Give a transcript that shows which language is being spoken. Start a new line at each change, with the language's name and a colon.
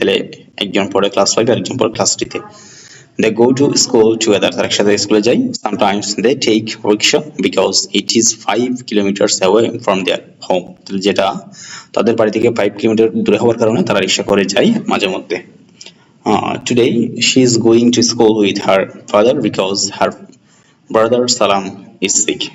Bangla: তাহলে একজন পড়ে ক্লাস 5 আর একজন পড়ে ক্লাস 3 তে।
English: They go to school together.
Bangla: তারা একসাথে স্কুলে যায়।
English: Sometimes they take rickshaw because it is 5 kilometers away from their home.
Bangla: তাহলে যেটা তাদের বাড়ি থেকে 5 কিলোমিটার দূরে হওয়ার কারণে তারা রিক্সা করে যায় মাঝে মধ্যে।
English: Today she is going to school with her father because her brother Salam is sick.